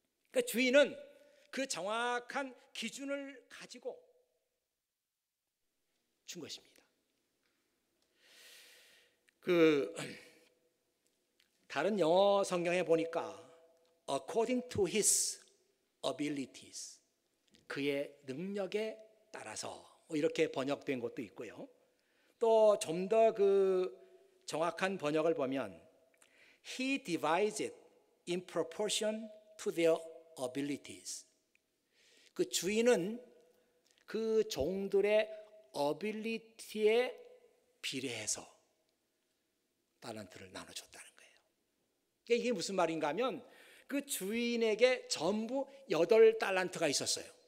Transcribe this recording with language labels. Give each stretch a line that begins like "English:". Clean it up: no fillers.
Korean: 그러니까 주인은 그 정확한 기준을 가지고 준 것입니다. 다른 영어 성경에 보니까
English: according to his abilities,
Korean: 그의 능력에 따라서 이렇게 번역된 것도 있고요. 또 좀 더 정확한 번역을 보면
English: he divides it in proportion to their abilities.
Korean: 그 주인은 그 종들의 ability에 비례해서 달란트를 나눠줬다는 거예요. 그러니까 이게 무슨 말인가 하면 그 주인에게 전부 8달란트가 있었어요.